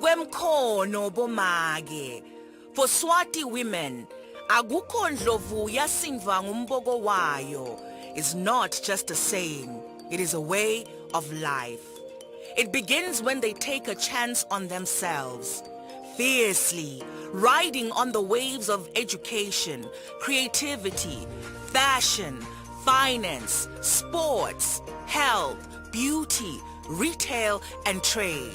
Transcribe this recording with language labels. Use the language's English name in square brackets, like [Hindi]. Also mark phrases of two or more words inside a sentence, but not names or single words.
[Swati] kwemkhono bomake. [English] For Swati women, [Swati] akukho ndlovu yasinva ngumboko wayo [English] is not just a saying, it is a way of life. It begins when they take a chance on themselves, fiercely, riding on the waves of education, creativity, fashion, finance, sports, health, beauty, retail, and trade.